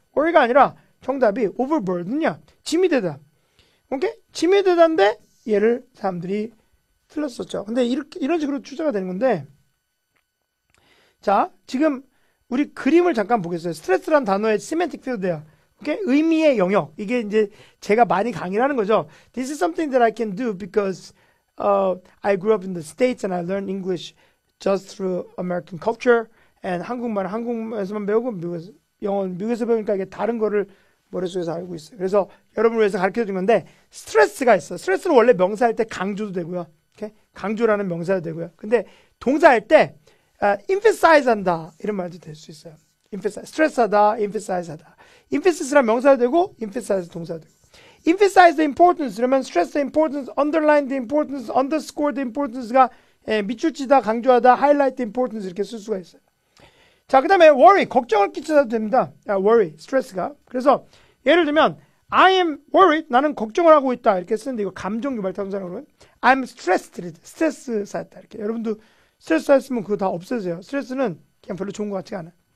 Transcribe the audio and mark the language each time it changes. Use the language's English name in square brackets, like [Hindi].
[Korean] worry가 아니라 정답이 overburden이야. 짐이 되다. 오케이? 짐이 되다인데 얘를 사람들이 틀렸었죠. 근데 이런 식으로 추정가 되는 건데 자, 지금 우리 그림을 잠깐 보겠어요. 스트레스란 단어의 semantic field야. 오케이? 의미의 영역. 이게 이제 제가 많이 강의를 하는 거죠. [English] This is something that I can do because I grew up in the States and I learned English just through American culture. [Korean] And 한국말은 한국에서만 배우고 영어는 미국에서 배우니까 이게 다른 거를 머릿속에서 알고 있어요. 그래서 여러분을 위해서 가르쳐 준 건데 스트레스가 있어. 스트레스는 원래 명사할 때 강조도 되고요. 오케이? 강조라는 명사도 되고요. 근데 동사할 때 emphasize 한다 이런 말도 될 수 있어요. emphasize, 스트레스하다, emphasize 하다. emphasis 명사도 되고 emphasize 동사도 되고. [English] emphasize the importance [Korean] 그러면 [English] stress the importance, underline the importance, underscore the importance가 [Korean] 밑줄치다, 강조하다, [English] highlight the importance [Korean] 이렇게 쓸 수가 있어요. 자, 그 다음에 worry, 걱정을 끼쳐도 됩니다. worry, 스트레스가. 그래서 예를 들면 [English] I am worried, [Korean] 나는 걱정을 하고 있다 이렇게 쓰는데 이거 감정 유발 탐사라고 [English] I'm stressed, [Korean] 스트레스 쌓였다 이렇게. 여러분도 스트레스 쌓였으면 그거 다 없애세요. 스트레스는 그냥 별로 좋은 것 같지가 않아요.